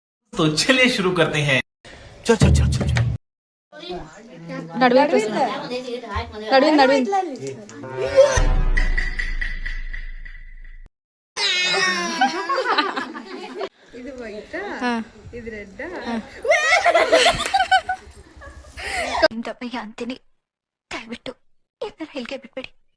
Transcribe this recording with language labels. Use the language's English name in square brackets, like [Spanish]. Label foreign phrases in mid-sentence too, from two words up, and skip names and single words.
[Hindi] तो चलिए शुरू करते हैं. चल चल चल चल चल. [Kannada] ನಡುವಿನ ಇದು ವೈಟ್ ಇದು ರೆಡ್ ದಪ್ಪಯ್ಯ ಅಂತೀನಿ ದಯವಿಟ್ಟು ಇದನ್ನ ಹೇಳಿಕೆ ಬಿಟ್ಬಿಡಿ